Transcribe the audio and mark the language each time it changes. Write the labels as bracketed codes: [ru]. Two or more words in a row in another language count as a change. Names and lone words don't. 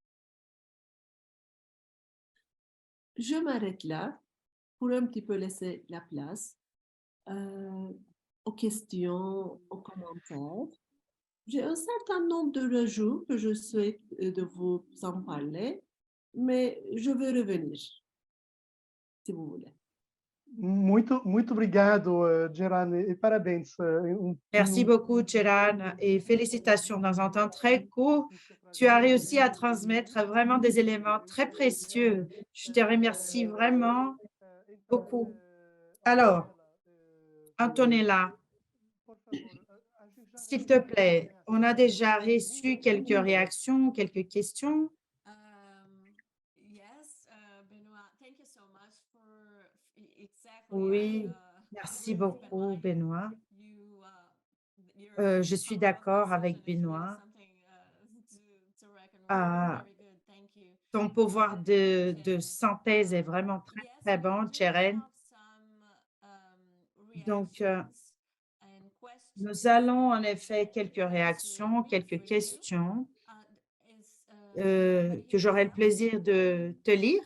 [fr] Je m'arrête là pour un petit peu laisser la place aux questions, aux commentaires. J'ai un certain nombre de rajouts que je souhaite de vous en parler, mais je vais revenir, si vous voulez. [pt] Muito obrigado, Geran, e parabéns. [fr] Merci beaucoup, Cheran, et félicitations. Dans un temps très court, tu as réussi à transmettre vraiment des éléments très précieux. Je te remercie vraiment beaucoup. Alors, Antonella, s'il te plaît, on a déjà reçu quelques réactions, quelques questions. [en] Yes, Benoit, thank you so much for exactly. [fr] Oui, merci beaucoup, Benoît. You, Je suis d'accord avec Benoît. Ah, ton pouvoir de synthèse est vraiment très, très bon, Cheren. Donc, nous allons en effet quelques réactions, quelques questions que j'aurai le plaisir de te lire.